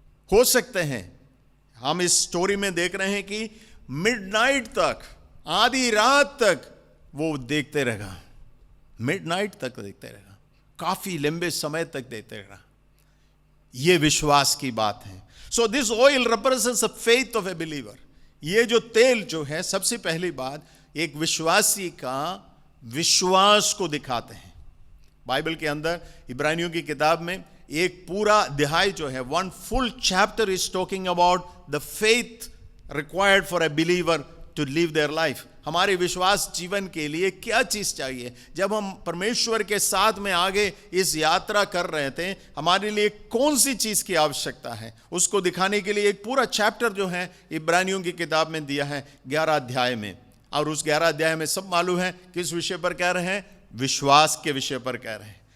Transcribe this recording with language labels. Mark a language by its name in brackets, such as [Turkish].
[Hindi] हो सकते हैं, हम इस स्टोरी में देख रहे हैं कि मिडनाइट तक, आधी रात तक वो देखते रहेगा, मिडनाइट तक देखते रहेगा, काफी लंबे समय तक देखते रहेगा। ये विश्वास की बात है। [English] So this oil represents the faith of a believer. [Hindi] ये जो तेल जो है, सबसे पहली बात, एक विश्वासी का विश्वास को दिखाते हैं। बाइबल के अंदर इब्रानियों की किताब में एक पूरा अध्याय जो है, [English] 1 full chapter is talking about the faith required for a believer to live their life. [Hindi] हमारे विश्वास जीवन के लिए क्या चीज चाहिए? जब हम परमेश्वर के साथ में आगे इस यात्रा कर रहे थे, हमारे लिए कौन सी चीज की आवश्यकता है, उसको दिखाने के लिए एक पूरा चैप्टर जो है इब्रानियों की किताब में दिया है 11 अध्याय में। और उस 11 अध्याय में सब मालूम है किस विषय पर कह रहे हैं? विश्वास के विषय पर कह रहे हैं।